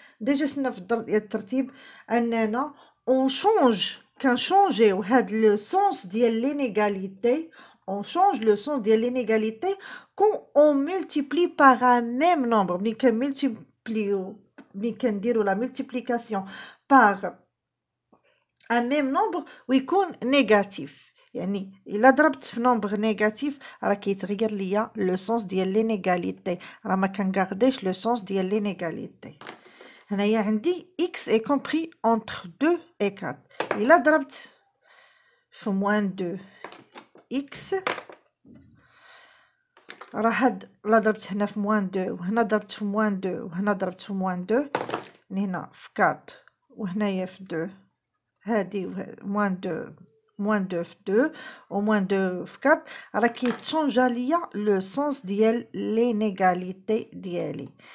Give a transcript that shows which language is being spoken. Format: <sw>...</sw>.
<ar>ديجا شنا في الدرس ديال الترتيب اننا اون شونج كنشونجيو هاد لو سونس ديال لينيغاليتي.</ar> <fr>On change le sens de l'inégalité quand on multiplie par un même nombre.</fr> <ar>ملي كنديرو</ar> <fr>la multiplication par un même nombre</fr> <ar>ويكون نيجاتيف، يعني الا ضربت في نومبر نيجاتيف راه كيتغير ليا لو سونس ديال لينيغاليتي، راه ما كنغارديش لو سونس ديال لينيغاليتي. هنايا عندي</ar> <fr>x est compris entre 2 et 4.</fr> <ar>الا ضربت في موان 2 x راه هاد لا ضربت هنا في موان 2 وهنا ضربت في موان 2 وهنا ضربت في موان 2، يعني هنا في 4 وهنايا في 2، هادي موان 2 في 2 و موان 2 في 4، راه كيتشونجا ليا لو سونس ديال لينيغاليتي ديالي.</ar>